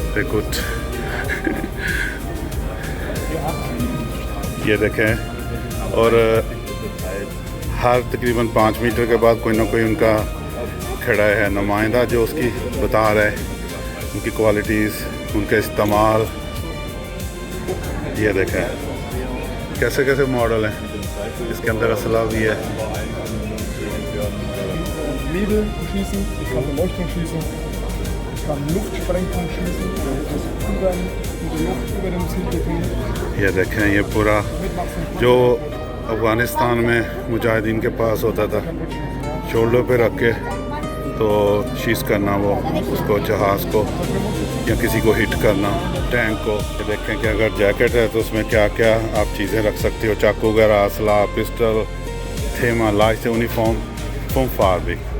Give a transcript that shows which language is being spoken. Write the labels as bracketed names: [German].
[Hindi] कुछ ये देखें, और हर तकरीबन 5 मीटर के बाद कोई ना कोई उनका खड़ा है नुमाइंदा, जो उसकी बता रहा है उनकी क्वालिटीज़, उनका इस्तेमाल। ये देखें कैसे कैसे मॉडल हैं, इसके अंदर असला भी है। [German] Nebel schießen, ich kann Beleuchtung schießen, ich kann Luftsprengung schießen, das ist mit der Luft über dem Zielbecken. [Hindi] ये देखें, ये पूरा जो अफ़गानिस्तान में मुजाहिदीन के पास होता था, शोल्डर पे रख के तो शीज़ करना, वो उसको जहाज़ को या किसी को हिट करना, टैंक को। ये देखें कि अगर जैकेट है तो उसमें क्या क्या आप चीज़ें रख सकते हो, चाकू वगैरह, असला, पिस्टल, थेमा, लाइट से यूनिफॉर्म, फॉर्म फार भी।